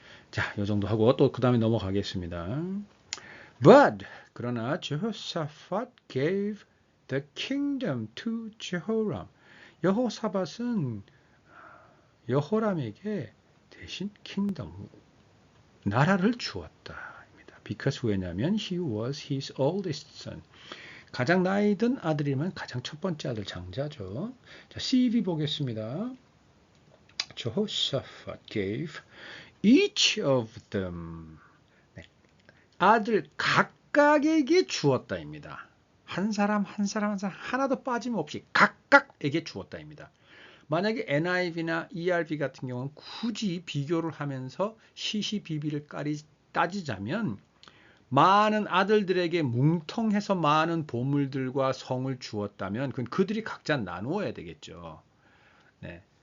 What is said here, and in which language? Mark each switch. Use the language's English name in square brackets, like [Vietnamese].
[Korean] 자, 이 정도 하고 또 그 다음에 넘어가겠습니다. [English] But [Korean] 그러나 [English] Jehoshaphat gave the kingdom to Jehoram. [Korean] 여호사밧은 여호람에게 대신 kingdom, 나라를 주었다입니다. [English] Because [Korean] 왜냐하면 [English] he was his oldest son. [Korean] 가장 나이 든 아들이면 가장 첫 번째 아들 장자죠. 자, CV 보겠습니다. [English] Jehoshaphat gave each of them. [Korean] 네, 아들 각각에게 주었다입니다. 한 사람 하나도 빠짐없이 각각에게 주었다입니다. 만약에 NIV나 ERV 같은 경우는 굳이 비교를 하면서 시시비비를 따지자면 많은 아들들에게 뭉텅해서 많은 보물들과 성을 주었다면 그건 그들이 각자 나누어야 되겠죠. 네.